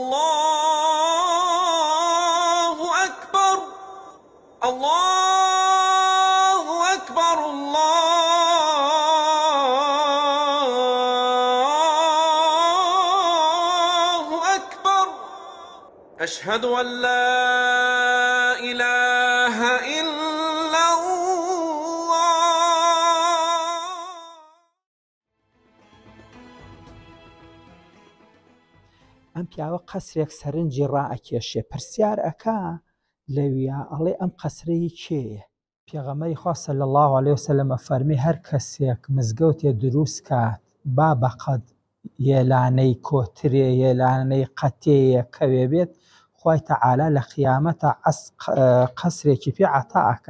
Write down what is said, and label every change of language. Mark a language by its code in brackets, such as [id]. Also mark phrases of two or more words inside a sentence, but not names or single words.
[ar] الله أكبر الله أكبر الله أكبر أشهد أن لا إله إلا الله. [ckb] ئەم پیاوە قەسرێک سەرنجی ڕائەکێشێ، پرسیار ئەکا لەویا ئەڵێ ئەم قەسرەی کێیە؟ پێغەمبەری خوا [ar] صلی الله علیه وسلم [ckb] فەرمی هەر کەسێک مزگەوتێ دروست کات با بەقەد یێلانەی کۆترێ یێلانەی قەتەیە کەوێ بێت، خوای تەعالا لە قیامەتە قەسرێکی پێ عەتاءەکا.